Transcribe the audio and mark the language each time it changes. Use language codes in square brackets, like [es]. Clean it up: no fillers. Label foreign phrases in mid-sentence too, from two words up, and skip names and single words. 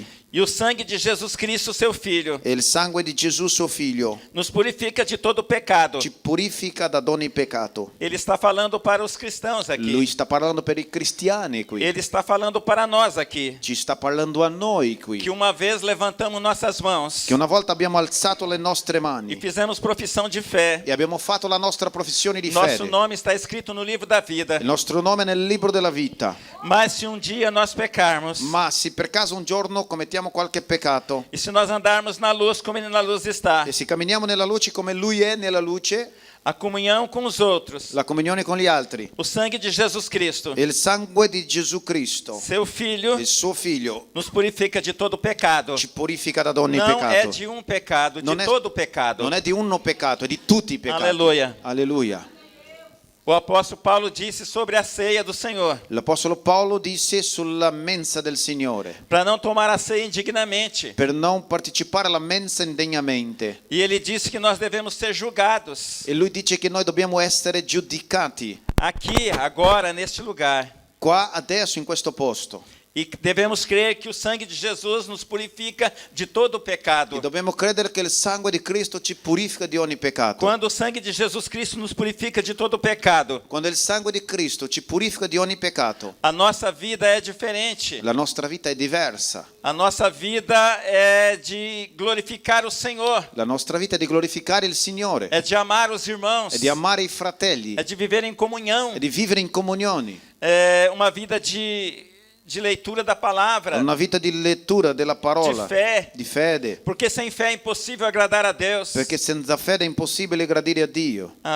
[pt] e o sangue de Jesus Cristo, seu Filho, [it] e il sangue di Gesù suo Figlio [pt] nos purifica de todo pecado. [it] ci purifica da ogni peccato. [pt] Ele está falando para os cristãos [it] Lui [pt] aqui. [it] sta parlando per i cristiani qui, [pt] Ele está falando para nós aqui. [it] ci sta parlando a noi qui, [pt] Que uma vez levantamos nossas mãos [it] che una volta abbiamo alzato le nostre [pt] e [it] mani [pt] fizemos profissão de fé. [it] e abbiamo fatto la nostra professione di [pt] Nosso [it] fede. [pt] nome está escrito no livro da vida. [it] Il nostro nome è nel libro della vita. [pt] Mas se um dia nós pecarmos, [it] Ma se per caso un giorno commettiamo qualche peccato [pt] e se nós andarmos na luz como ele na luz está, [it] e se camminiamo nella luce come Lui è nella luce, [pt] a comunhão com os outros, [it] la comunione con gli altri, [pt] o sangue de Jesus Cristo, [it] il sangue di Gesù Cristo, [pt] seu Filho, [it] il suo Figlio, [pt] nos purifica de todo pecado. [it] ci purifica da ogni [pt] Não é [it] peccato. [pt] de um pecado, de [it] Non è- [pt] todo pecado. [it] Non è di uno peccato, è di tutti i peccati. [pt] Alleluia. [it] Alleluia. [pt] O apóstolo Paulo disse sobre a ceia do Senhor, [it] L'Apostolo Paolo disse sulla mensa del Signore, [pt] para não tomar a ceia indignamente. [it] per non partecipare alla mensa indegnamente. [pt] E ele disse que nós devemos ser julgados [it] E lui dice che noi dobbiamo essere giudicati [pt] aqui, agora, neste lugar. [it] qua, adesso, in questo posto. [pt] E devemos crer que o sangue de Jesus nos purifica de todo o pecado. [it] E dobbiamo credere che il sangue di Cristo ci purifica di ogni peccato. [pt] Quando o sangue de Jesus Cristo nos purifica de todo o pecado, [it] Quando il sangue di Cristo ci purifica di ogni peccato, [pt] a nossa vida é diferente. [it] la nostra vita è diversa. [pt] A nossa vida é de glorificar o Senhor, [it] La nostra vita è di glorificare il Signore, [pt] é de amar os irmãos, [it] è di amare i fratelli, [pt] é de viver em comunhão, [it] è di vivere in comunioni. [pt] é uma vida de leitura da palavra, [it] Una vita di lettura della parola, [pt] de fé, [it] di fede, [pt] porque sem fé é impossível agradar a Deus. [it] perché senza fede è impossibile gradire a Dio.